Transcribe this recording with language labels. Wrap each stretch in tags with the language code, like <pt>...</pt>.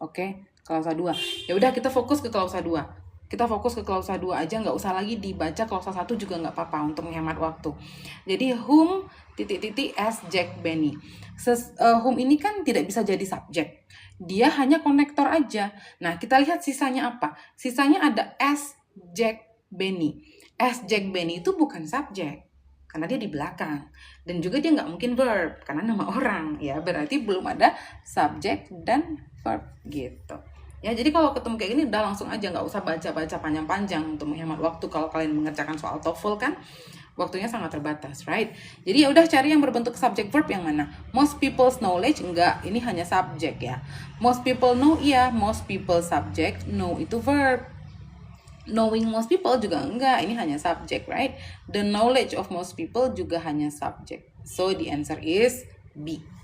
<id>Oke, klausa 2. Ya udah, kita fokus ke klausa 2. Kita fokus ke klausa 2 aja, nggak usah lagi dibaca klausa 1 juga nggak apa-apa untuk menghemat waktu. Jadi</id> <en>whom as Jack Benny.</en> <id>Whom ini kan tidak bisa jadi subjek. Dia hanya konektor aja. Nah, kita lihat sisanya apa? Sisanya ada</id> <en>as Jack Benny. As Jack Benny</en> <id>itu bukan subjek karena dia di belakang, dan juga dia nggak mungkin verb karena nama orang ya, berarti belum ada subjek dan verb gitu ya. Jadi kalau ketemu kayak gini udah langsung aja, nggak usah baca-baca panjang-panjang untuk menghemat waktu. Kalau kalian mengerjakan soal TOEFL kan waktunya sangat terbatas, right? Jadi ya udah cari yang berbentuk subject verb yang mana.</id> <en>Most people's knowledge,</en> <id>enggak, ini hanya subjek ya.</id> <en>Most people know,</en> <id>iya,</id> <en>most people subject, know itu verb. Knowing most people</en> <id>juga enggak, ini hanya subjek,</id> <en>right? The knowledge of most people</en> <id>juga hanya subjek.</id> <en>So the answer is B.</en>